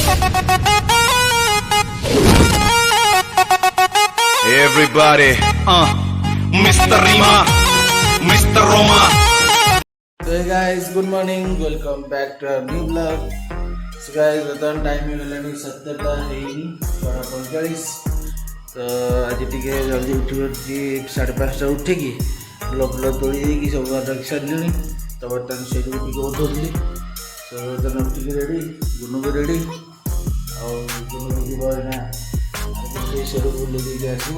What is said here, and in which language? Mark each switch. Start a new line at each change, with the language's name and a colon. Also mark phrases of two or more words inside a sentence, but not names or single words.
English: Everybody, Mr. Rima, Mr. Roma. So hey guys, good morning. Welcome back to our new vlog. So guys, return time
Odia: ହେଇଗଲାଣି 7ଟା ହେଇନି
English: 12:45.
Odia: ତ ଆଜି ଟିକେ ଜଲ୍ଦି ଉଠିକି 5:30 ଉଠିକି ବ୍ଲଗ୍ ତୋଳି ଦେଇକି ସବୁ ରଖି ସାରିଲିଣି। ତ ବର୍ତ୍ତମାନ ସେଇଠୁ ଟିକେ ଉଠୁଥିଲି। ତ ବର୍ତ୍ତମାନ ଉଠିକି ରେଡ଼ି, ଗୁନୁ ବି ରେଡ଼ି। ଆଉ ଗୁନୁ ଯିବ ନା ସେଇଠୁ ବୁଲି ଦେଇକି ଆସିବୁ।